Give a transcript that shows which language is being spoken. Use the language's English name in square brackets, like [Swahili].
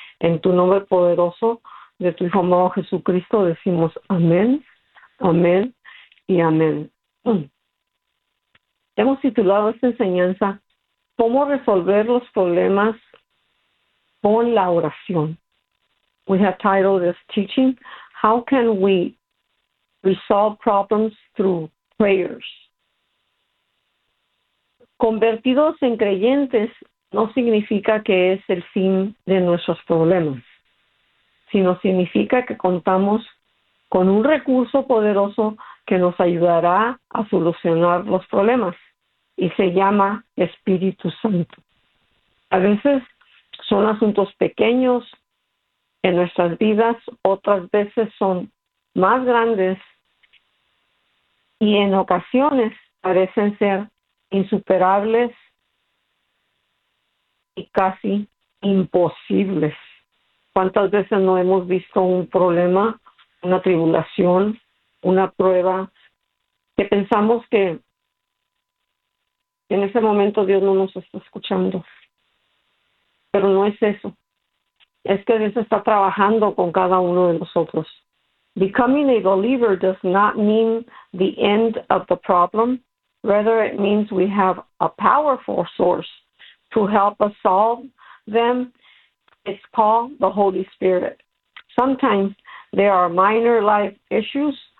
[Spanish] En tu nombre poderoso de tu Hijo amado Jesucristo decimos amén, amén y amén. Hemos titulado esta enseñanza, ¿cómo resolver los problemas con la oración? [English] We have titled this teaching, How can we resolve problems through prayers? [Spanish] Convertidos en creyentes no significa que es el fin de nuestros problemas, sino significa que contamos con un recurso poderoso que nos ayudará a solucionar los problemas y se llama Espíritu Santo. A veces son asuntos pequeños en nuestras vidas, otras veces son más grandes y en ocasiones parecen ser insuperables y casi imposibles. ¿Cuántas veces no hemos visto un problema, una tribulación, una prueba, que pensamos que en ese momento Dios no nos está escuchando? Pero no es eso. Es que Dios está trabajando con cada uno de nosotros. [English] Becoming a believer does not mean the end of the problem. Rather, it means we have a powerful source to help us solve them. It's called the Holy Spirit. Sometimes they are minor life issues.